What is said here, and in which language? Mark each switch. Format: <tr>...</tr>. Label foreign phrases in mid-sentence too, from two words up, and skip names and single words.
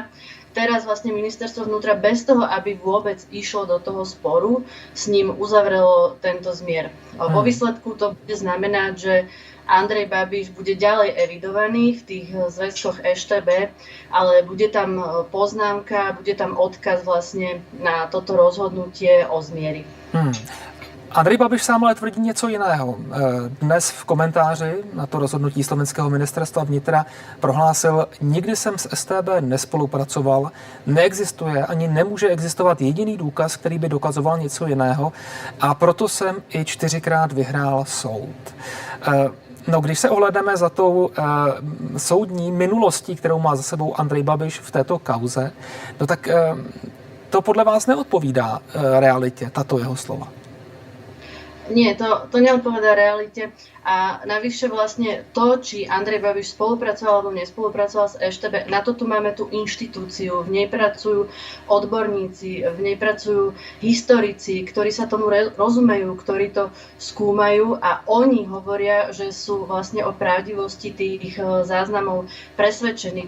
<sk>Teraz vlastne ministerstvo vnútra bez toho, aby vôbec išlo do toho sporu, s ním uzavrelo tento zmier. Vo výsledku to bude znamenať, že Andrej Babiš bude ďalej evidovaný v tých zväzkoch EŠTB, ale bude tam poznámka, bude tam odkaz vlastne na toto rozhodnutie o zmieri.</sk> <cs>Andrej Babiš sám ale tvrdí něco jiného. Dnes v komentáři na to rozhodnutí slovenského ministerstva vnitra prohlásil, nikdy jsem s StB nespolupracoval, neexistuje ani nemůže existovat jediný důkaz, který by dokazoval něco jiného a proto jsem i 4krát vyhrál soud. No, když se ohledeme za tou soudní minulostí, kterou má za sebou Andrej Babiš v této kauze, no tak to podle vás neodpovídá realitě, tato jeho slova.</cs> <sk>Nie, to neodpovedá realite a navyše vlastne to, či Andrej Babiš spolupracoval alebo nespolupracoval s EŠTB, na to tu máme tú inštitúciu, v nej pracujú odborníci, v nej pracujú historici, ktorí sa tomu rozumejú, ktorí to skúmajú a oni hovoria, že sú vlastne o pravdivosti tých záznamov presvedčení.</sk>